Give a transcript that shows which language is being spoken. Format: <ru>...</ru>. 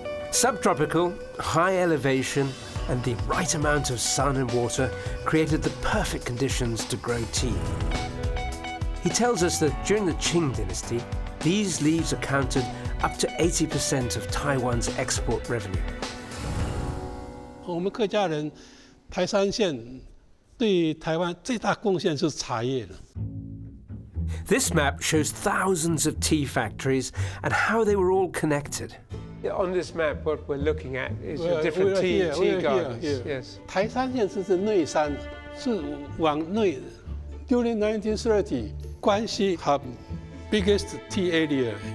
<en>Subtropical, high elevation, and the right amount of sun and water created the perfect conditions to grow tea. He tells us that during the Qing dynasty, these leaves accounted up to 80% of Taiwan's export revenue.</en> <zh>我们客家人台三线对台湾最大贡献是茶叶了。</zh> <en>This map shows thousands of tea factories and how they were all connected. On this map, what we're looking at is the different tea gardens. Yes.</en> <zh>台三线是内山，是往内。</zh> <en>During 1930, Guangxi had biggest tea area.</en>